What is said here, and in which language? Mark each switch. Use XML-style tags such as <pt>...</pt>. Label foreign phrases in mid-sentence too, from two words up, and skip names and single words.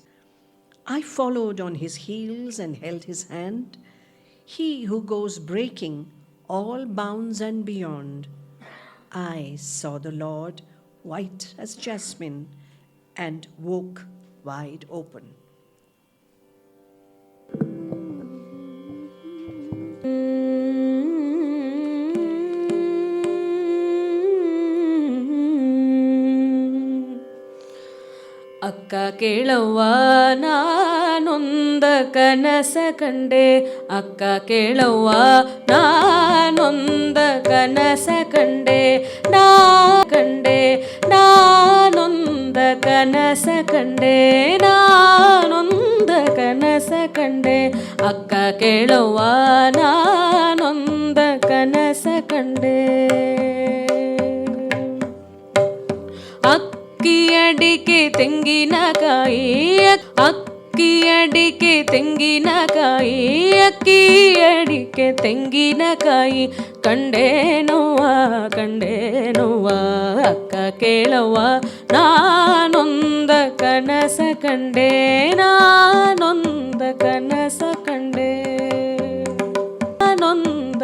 <en>I followed on his heels and held his hand, he who goes breaking all bounds and beyond. I saw the Lord, white as jasmine, and woke wide open.</en> <kn>ಅಕ್ಕ ಕೇಳವ್ವ ನಾನೊಂದ ಕನಸ ಕಂಡೆ, ಅಕ್ಕ ಕೇಳವ್ವ ನಾನೊಂದ ಕನಸ ಕಂಡೆ, ನಾನೊಂದ ಕನಸ ಕಂಡೆ, ನಾನೊಂದ ಕನಸ ಕಂಡೆ, ಅಕ್ಕ ಕೇಳವ್ವ ನಾನೊಂದ ಕನಸ ಕಂಡೆ. ಅಕ್ಕಿ ಅಡಿಕೆ ತೆಂಗಿನಕಾಯಿ, ಅಕ್ಕಿ ಅಡಿಕೆ ತೆಂಗಿನಕಾಯಿ, ಅಕ್ಕಿ ಅಡಿಕೆ ತೆಂಗಿನಕಾಯಿ ಕಂಡೇನವ್ವ, ಕಂಡೇನವ್ವ, ಅಕ್ಕ ಕೇಳವ್ವ ನಾನೊಂದ ಕನಸ ಕಂಡೆ, ನಾನೊಂದ ಕನಸ ಕಂಡೆ, ನಾನೊಂದ</kn>